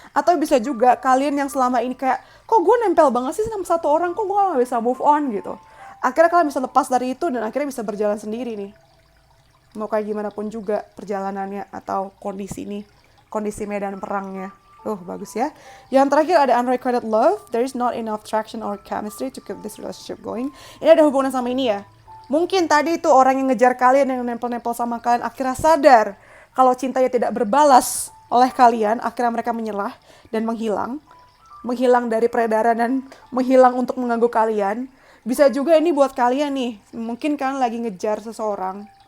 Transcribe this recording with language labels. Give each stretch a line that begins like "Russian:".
Indonesian: Atau bisa juga kalian yang selama ini kayak, kok gue nempel banget sih sama satu orang, kok gue gak bisa move on gitu. Akhirnya kalian bisa lepas dari itu dan akhirnya bisa berjalan sendiri nih. Mau kayak gimana pun juga perjalanannya atau kondisi nih, kondisi medan perangnya. Bagus ya. Yang terakhir ada unrequited love.
English: There is not enough traction or chemistry to keep this relationship going.
Indonesian: Ini ada hubungan sama ini ya. Mungkin tadi itu orang yang ngejar kalian, yang nempel-nempel sama kalian, akhirnya sadar kalau cintanya tidak berbalas oleh kalian, akhirnya mereka menyerah dan menghilang. Menghilang dari peredaran dan menghilang untuk mengganggu kalian. Bisa juga ini buat kalian nih. Mungkin kalian lagi ngejar seseorang.